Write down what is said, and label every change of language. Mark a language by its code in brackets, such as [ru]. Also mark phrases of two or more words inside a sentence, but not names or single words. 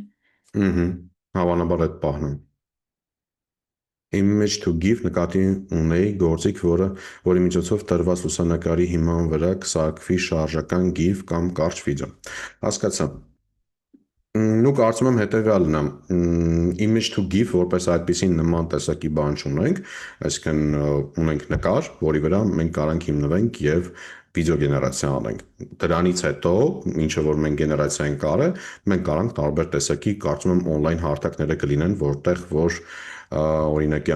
[hy] Հավանաբար այդ պահն է։ [en] Image to GIF [hy] նկատի ունեի գործիք, որի միջոցով տրված լուսանկարի հիման վրա կսարքվի շարժական GIF կամ կարճ վիդեո։ Հասկացա։ Ու կարծում եմ հետևյալն է, [en] image to GIF որպես [hy] այդպիսին նման տեսակի բան չունենք, այսինքն ունենք նկար, որի վրա մենք կարանք հիմնվենք եւ վիդեո գեներացիա անենք։ Դրանից հետո, ինչը որ մենք գեներացիա ենք արել, մենք կարանք տարբեր տեսակի, կարծում եմ on-line հարթակները կլինեն, որտեղ որ օրինակի